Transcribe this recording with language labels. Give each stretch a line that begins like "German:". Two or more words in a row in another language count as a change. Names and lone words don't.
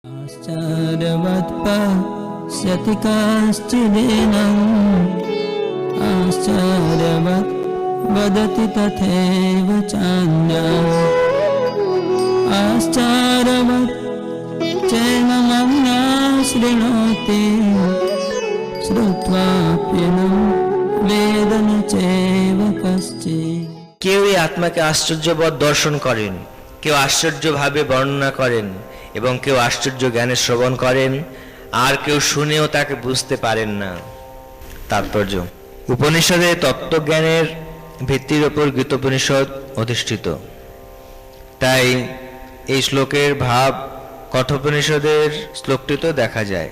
Sanskrit: आश्चर्यवत् पश्यति कश्चिदेनम् आश्चर्यवत् वदति तथैव चान्यः आश्चर्यवत् चैनमन्यः शृणोति श्रुत्वाप्यनं वेद न चैव कश्चित्।
Bangla: কেউ এই আত্মাকে আশ্চর্যবৎ দর্শন করেন, কেউ আশ্চর্যভাবে বর্ণনা করেন এবং কেউ আশ্চর্য জ্ঞানে শ্রবণ করেন, আর কেউ শুনেও তাকে বুঝতে পারেন না। তাৎপর্য: উপনিষদে তত্ত্বজ্ঞানের ভিত্তির ওপর গীতোপনিষদ অধিষ্ঠিত, তাই এই শ্লোকের ভাব কঠোপনিষদের শ্লোকটিতে দেখা যায়।